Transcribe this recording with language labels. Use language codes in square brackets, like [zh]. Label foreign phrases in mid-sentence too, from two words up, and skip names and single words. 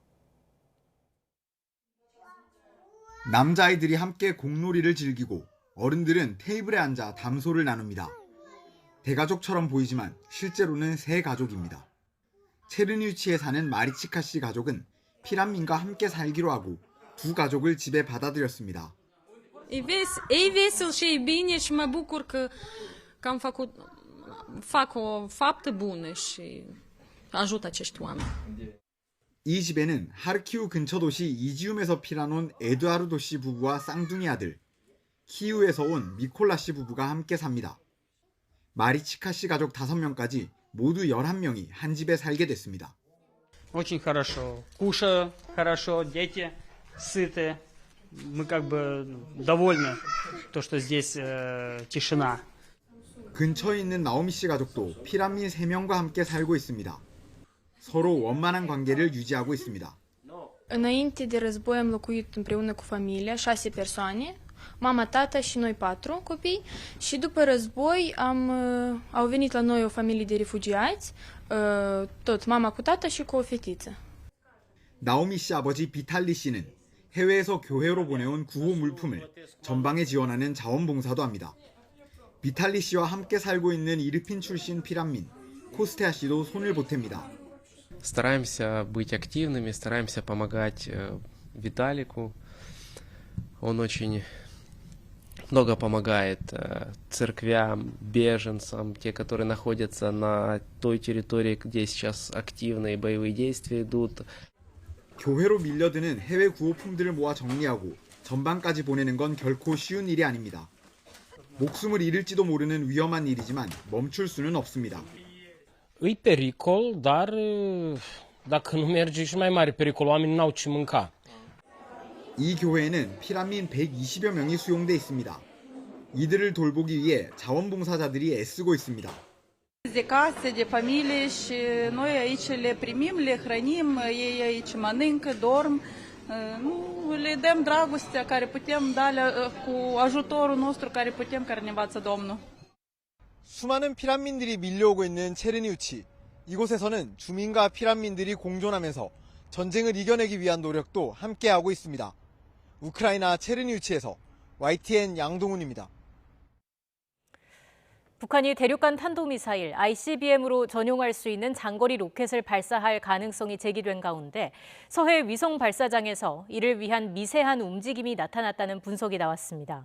[ko] 남자아이들이 함께 공놀이를 즐기고 어른들은 테이블에 앉아 담소를 나눕니다. 대가족처럼 보이지만 실제로는 세 가족입니다. 체르니우치에 사는 마리치카 씨 가족은 피란민과 함께 살기로 하고 두 ga족을 집에 받아들였습니다. [ro] E vesel și bine și mă bucur că am fac o faptă bună și ajut acești oameni. [ko] 이 집에는 하르키우 근처 도시 이지움에서 피난온 에드아르도 씨 부부와 쌍둥이 아들, 키우에서 온 미콜라 씨 부부가 함께 삽니다. 마리치카 씨 가족 5명까지 모두 11명이 한 집에 살게 됐습니다. [ru] Очень хорошо. Кушают хорошо, дети сыты. Мы как бы довольны, то, что здесь тишина. [ko] 근처에 있는 나오미 씨 가족도 피란민 3명과 함께 살고 있습니다. 서로 원만한 관계를 유지하고 있습니다. [ro] Înainte de război am locuit împreună cu familia, 6 persoane, mama, tata și noi 4 copii. Și după război au venit la noi o familie de refugiați, tot mama cu tata și cu o fetiță. [ko] 나오미 씨 아버지 비탈리 씨는 해외에서 교회로 보내온 구호 물품을 전방에 지원하는 자원봉사도 합니다. 비탈리 씨와 함께 살고 있는 이르핀 출신 피란민 코스테아 씨도 손을 보탭니다. [ru] Стараемся быть активными, стараемся помогать Виталику. Он очень много помогает церквям, беженцам, те, которые находятся на той территории, где сейчас активные боевые действия идут. [ko] 교회로 밀려드는 해외 구호품들을 모아 정리하고 전방까지 보내는 건 결코 쉬운 일이 아닙니다. 목숨을 잃을지도 모르는 위험한 일이지만 멈출 수는 없습니다. [ro] E pericol, dar dacă nu merge și mai mare pericol, oamenii n-au ce mânca. [ko] 이 교회에는 피란민 120여 명이 수용돼 있습니다. 이들을 돌보기 위해 자원봉사자들이 애쓰고 있습니다. [ro] De case, de familie și noi aici le primim, le hrănim, ei aici mănâncă, dorm, le dăm dragostea care putem da cu ajutorul nostru care putem, care ne învață Domnul. [ko] 수많은 피란민들이 밀려오고 있는 체르니우치. 이곳에서는 주민과 피란민들이 공존하면서 전쟁을 이겨내기 위한 노력도 함께하고 있습니다. 우크라이나 체르니우치에서 YTN 양동훈입니다. 북한이 대륙간 탄도미사일 ICBM으로 전용할 수 있는 장거리 로켓을 발사할 가능성이 제기된 가운데 서해 위성 발사장에서 이를 위한 미세한 움직임이 나타났다는 분석이 나왔습니다.